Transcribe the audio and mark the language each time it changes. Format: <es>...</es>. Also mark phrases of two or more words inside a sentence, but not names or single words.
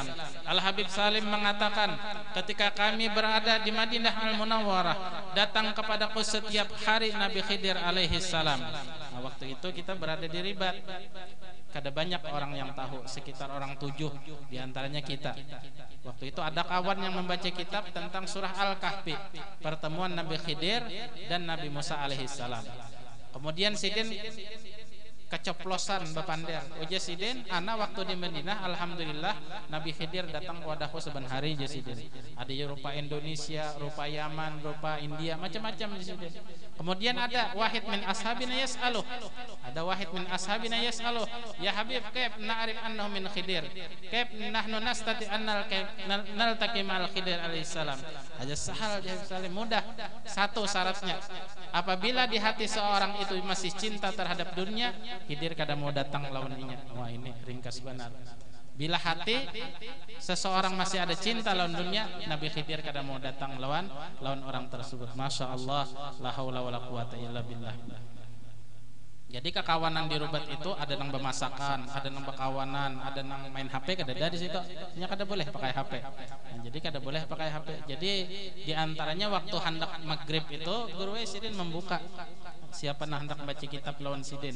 <id>Al-Habib Salim mengatakan, ketika kami berada di Madinah Al-Munawwarah, datang kepadaku setiap hari Nabi Khidir alaihissalam.</id> <bjn>Nah, waktu itu kita berada di Ribat. Kada banyak orang yang tahu, sekitar orang 7 diantaranya kita.</bjn> <id>Waktu itu ada kawan yang membaca kitab tentang surah Al-Kahfi, pertemuan Nabi Khidir dan Nabi Musa alaihissalam.</id> <bjn>Kemudian Sidin keceplosan bepander. Uja Sidin, ana waktu di Madinah, alhamdulillah Nabi Khidir datang wadahu sebentar hari je Sidin. Ada rupa Indonesia, rupa Yaman, rupa India, macam-macam di Sidin.</bjn> <id>Kemudian ada</id> <ar>واحد من أصحابنا يسأله. Ada واحد من أصحابنا يسأله يا حبيب كيف نعرف أنه من خضر? كيف نحن نستطيع أن نلتقي مع الخضر عليه السلام? Aja سهل يا سالم, mudah.</ar> <id>Satu syaratnya, apabila di hati seorang itu masih cinta terhadap dunia,</id> <bjn>Khidir kada mau datang lawannya. Wah, ini ringkas benar. Bila hati seseorang masih ada cinta lawan dunia, Nabi Khidir kada mau datang lawan orang tersebut.</bjn> <ar>ما شاء الله لا حول ولا قوة إلا بالله.</ar> <bjn>Jadi kekawanan di Rubat itu ada nang bemasakan, ada nang bekawanan, ada nang main HP, kada ada di situ. Nya kada boleh pakai HP. Nah, jadi kada boleh pakai HP. Jadi di antaranya waktu hendak maghrib itu Guru Sidin membuka siapa nah hendak baca kitab lawan Sidin.</bjn>